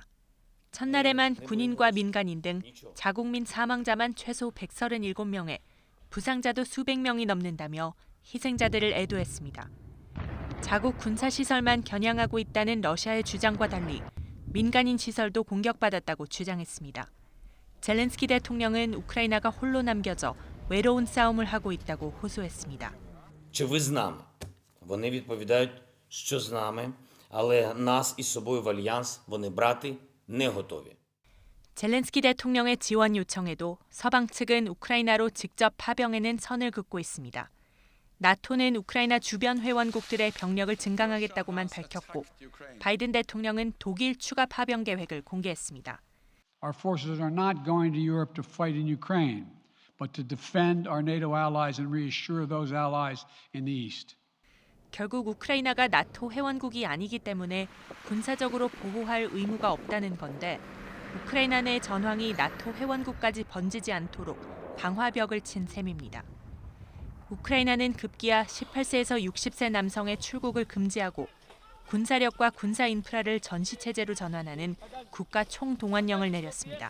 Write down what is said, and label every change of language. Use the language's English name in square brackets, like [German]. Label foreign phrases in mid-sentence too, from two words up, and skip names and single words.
[Korean] 첫날에만 군인과 민간인 등 자국민 사망자만 최소 137명에 부상자도 수백 명이 넘는다며 희생자들을 애도했습니다. 자국 군사시설만 겨냥하고 있다는 러시아의 주장과 달리 민간인 시설도 공격받았다고 주장했습니다. 젤렌스키 대통령은 우크라이나가 홀로 남겨져 외로운 싸움을 하고 있다고 호소했습니다. [Ukrainian] Чи ви з нами? Вони відповідають, що з нами, але нас із собою в альянс вони брати не готові. [Korean] 젤렌스키 대통령의 지원 요청에도 서방 측은 우크라이나로 직접 파병에는 선을 긋고 있습니다. 나토는 우크라이나 주변 회원국들의 병력을 증강하겠다고만 밝혔고 바이든 대통령은 독일 추가 파병 계획을 공개했습니다. [English] Our forces are not going to Europe to fight in Ukraine, but to defend our NATO allies and reassure those allies in the east. [Korean] 결국 우크라이나가 나토 회원국이 아니기 때문에 군사적으로 보호할 의무가 없다는 건데 우크라이나 내 전황이 나토 회원국까지 번지지 않도록 방화벽을 친 셈입니다. 우크라이나는 급기야 18세에서 60세 남성의 출국을 금지하고 군사력과 군사 인프라를 전시체제로 전환하는 국가 총동원령을 내렸습니다.